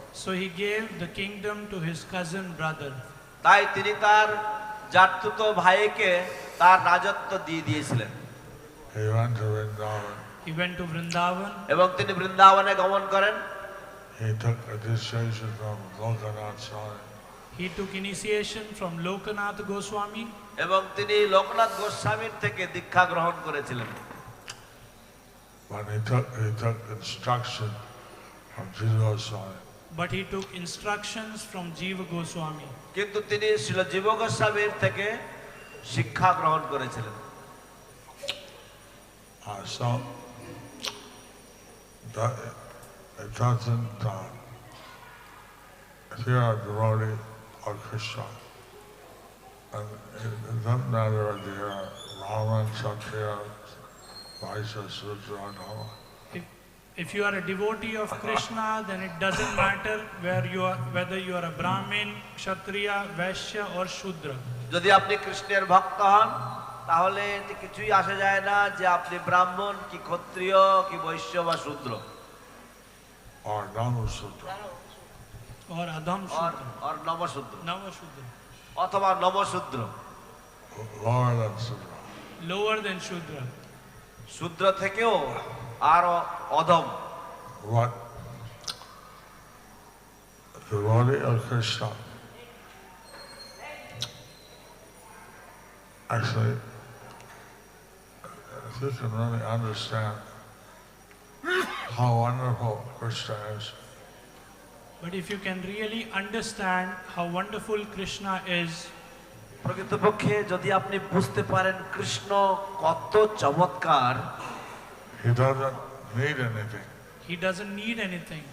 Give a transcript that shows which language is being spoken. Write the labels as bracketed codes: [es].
[en] So he gave the kingdom to his cousin brother. [bn] তাই তিনি তার জাতুতো ভাইকে তার রাজত্ব দিয়ে দিয়েছিলেন। [en] He went to Vrindavan. He went to Vrindavan. [bn] এবং তিনি বৃন্দাবনে গমন করেন। [en] He took initiation from Lokanath Swami. He took initiation from Lokanath Goswami. [bn] এবং তিনি লোকনাথ গোস্বামীর থেকে দীক্ষা গ্রহণ করেছিলেন। [en] But he took instruction from Jiva Goswami. But he took instructions from Jiva Goswami. [bn] কিন্তু তিনি শ্রীল জীব গোস্বামীর থেকে শিক্ষা গ্রহণ করেছিলেন। [en] So it doesn't, if you're a devotee of Krishna, and it doesn't matter if you're Brahman, Kshatriya, Vaishya, Sudra, or Dhamma. If you are a devotee of Krishna, then it doesn't matter whether you are a Brahmin, Kshatriya, Vaishya or Shudra. [bn] যদি আপনি কৃষ্ণের ভক্ত হন তাহলে এতে কিছুই আসে যায় না যে আপনি ব্রাহ্মণ কি ক্ষত্রিয় কি বৈশ্য বা শূদ্র। [en] Or Dhamma Sudra. Or Adham Shudra. or [bn] Namasudra [en] Navashudra. [bn] অথবা Namasudra. [en] Lower than Sudra. Lower than Shudra. [bn] শূদ্র থেকেও আরো অধম। [en] What the devotee of Krishna actually, if you can really understand how wonderful Krishna is, But if you can really understand how wonderful Krishna is, [bn] প্রকৃতপক্ষে যদি আপনি বুঝতে পারেন কৃষ্ণ কত চমৎকার, [en] he doesn't need anything. he doesn't need anything.